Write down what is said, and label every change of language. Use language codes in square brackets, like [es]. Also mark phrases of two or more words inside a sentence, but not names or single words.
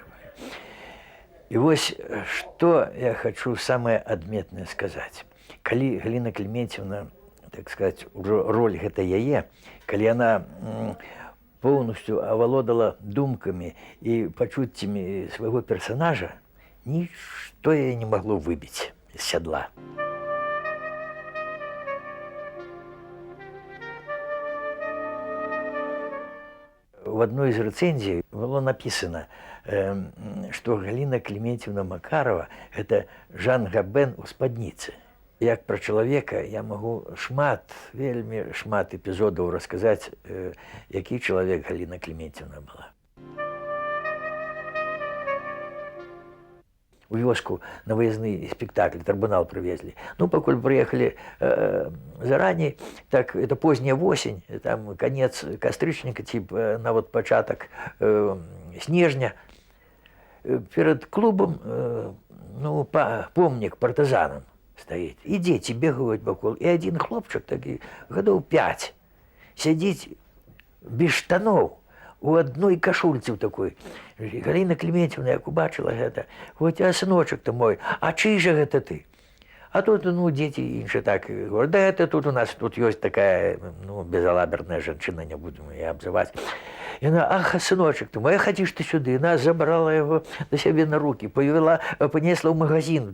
[be] І вось, што я хочу самае адметнае сказаць. Калі Галіна Кліменцівна, так сказаць, ужо роль гэта яе, калі яна поўнасцю авалодала думкамі і пачуццямі свайго персанажа, нішто яе не магло выбіць з сядла. [ru] В одной из рецензий было написано, что Галина Климентьевна Макарова – это Жан Габен [be] у спадніцы. Як про чалавека я могу вельмі шмат эпізодаў расказаць, які чалавек Галина Климентьевна была. У вёску на выездны спектакль, трибунал привезли. [ru] Ну, пакуль приехали заранее, так это поздняя осень, там конец кастрычніка, типа на вот початок снежня. Перед клубом, ну, помнік партизанам стоит. И дети бегают вокруг. И один хлопчик, такий, годов 5, сидит без штанов, у одной кашульцы такой. [be] Галина Климентьевна, як убачила гэта, [ru] говорит, а сыночек-то мой, а чий же гэта ты? А тут, ну, дети іншие так говорят, да это тут у нас, тут есть такая, ну, безалаберная женщина, не будем ее обзывать. И она, ах, сыночек ты мой, а ходишь ты сюда. И она забрала его до себе на руки, повела, понесла в магазин.